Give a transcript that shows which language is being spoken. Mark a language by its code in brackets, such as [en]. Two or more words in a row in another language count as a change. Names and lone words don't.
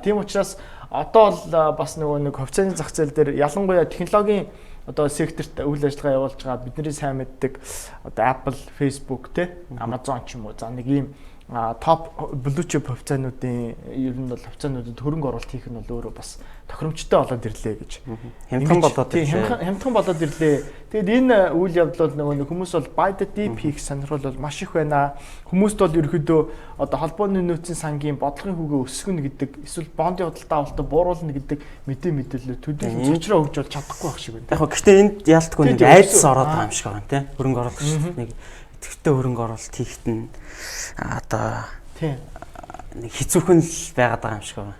[mn] Тийм учраас одоо бол бас нэг хавцааны зах зээл дээр ялангуяа технологийн одоо секторт үйл ажиллагаа явуулж байгаа бидний сайн мэддэг одоо Apple, Facebook те Amazon ч юм уу за нэг ийм топ [en] blue chip [mn] хувьцаануудын ер нь бол хувьцаануудад хөрөнгө оруулалт хийх нь бол өөрөө бас тохиромжтой болоод ирлээ гэж. Хямдхан болоод ирлээ. Хямдхан болоод ирлээ. Тэгэд энэ үйл явдал бол нөгөө хүмүүс бол [en] buy the dip [mn] хийх сонирхол бол маш их байна. Хүмүүст бол ерөөдөө одоо холбооны нөөцийн сангийн бодлогын хүүгээ өсгөнө гэдэг эсвэл бондын худалдаа авалтаа бууруулна гэдэг мэдээлэл төдийлөн цочроо өгж бол чадахгүй байх шиг байна. Яг гэхдээ энд яалтгүй нэг айдас ороод байгаа юм шиг байна тий. Хөрөнгө оруулагч нэг идэвхтэй хөрөнгө оруулалт хийхэд нь одоо нэг хэцүүхэн л байгаад байгаа юм шиг байна.